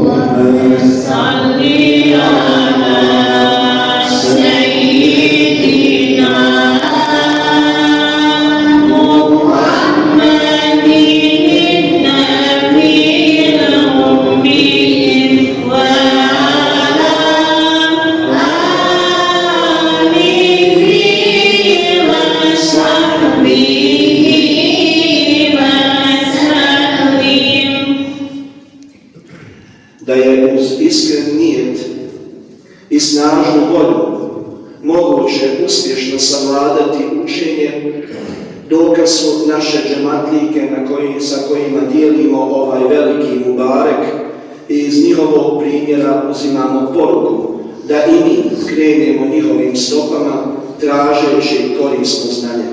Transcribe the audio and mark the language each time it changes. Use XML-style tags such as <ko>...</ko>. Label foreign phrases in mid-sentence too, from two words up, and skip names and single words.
<ar>صل على سيدنا محمد النبي الأمي وعلى آله وصحبه وسلم.</ar> <bs>da je uz iskren nijet i snažnu volju moguće uspješno savladati učenje, dokaz su naše džematlike sa kojima dijelimo ovaj veliki mubarek i iz njihovog primjera uzimamo poruku da i mi krenemo njihovim stopama tražeći korisno znanje.</bs>